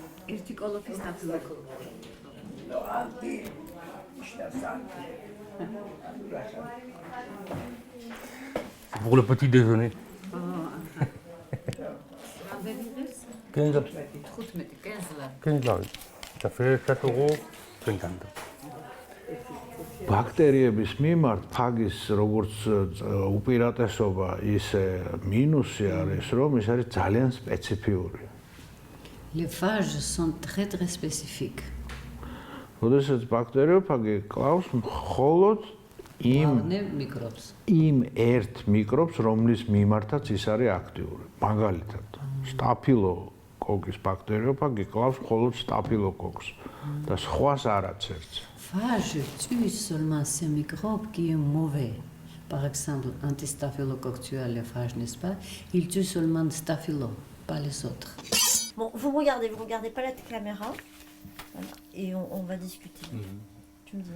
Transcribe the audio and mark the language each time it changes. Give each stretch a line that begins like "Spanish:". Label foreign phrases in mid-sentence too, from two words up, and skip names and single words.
French: Pour le petit déjeuner. 15 lari. Ça fait 7,50 €.
Georgian: ბაქტერიების მიმართ ფაგის როგორც უპირატესობა ისე მინუსი არის, რომ ის არის ძალიან სპეციფიური.
French: Les phages sont très très spécifiques.
Georgian: როდესაც ბაქტერიოფაგი კლავს მხოლოდ იმ ერთ მიკრობს, რომლის მიმართაც ის არის აქტიური. მაგალითად, სტაფილოკოკის ბაქტერიოფაგი კლავს მხოლოდ სტაფილოკოკს და სხვას არაწერს.
French: Phage tue seulement ces microbes qui est mauvais. par exemple, antistaphylocoque tue les phages, n'est-ce pas? Il tue seulement staphylo, pas les autres. Bon, vous regardez pas la caméra. Voilà. Et on va discuter. Tu me dis.